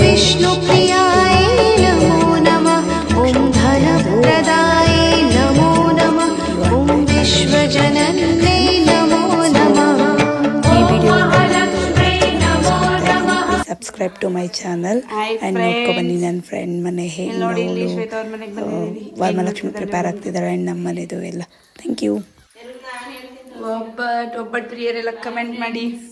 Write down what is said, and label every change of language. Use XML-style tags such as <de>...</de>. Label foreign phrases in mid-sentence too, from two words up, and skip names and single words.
<sa>विष्णुप्रियाय नमो नमः ॐ धनप्रदाय नमो नमः ॐ विश्वजनन्यै नमो नमः</sa> <en>subscribe to my channel and</en> <kn>ನೋಡ್ಕೊ ಬನ್ನಿ ನನ್ನ ಫ್ರೆಂಡ್ ಮನೆ ಹೇಗೆ ವರಮಹಾಲಕ್ಷ್ಮಿ ಪ್ರಿಪೇರ್ ಆಗ್ತಿದ್ದಾಳೆ ಆ್ಯಂಡ್ ನಮ್ಮ ಮನೆದು ಎಲ್ಲ</kn> <en>thank you.</en> <kn>ಒಬ್ಬಟ್ಟು ಪ್ರಿಯರೆಲ್ಲ ಕಮೆಂಟ್ ಮಾಡಿ.</kn>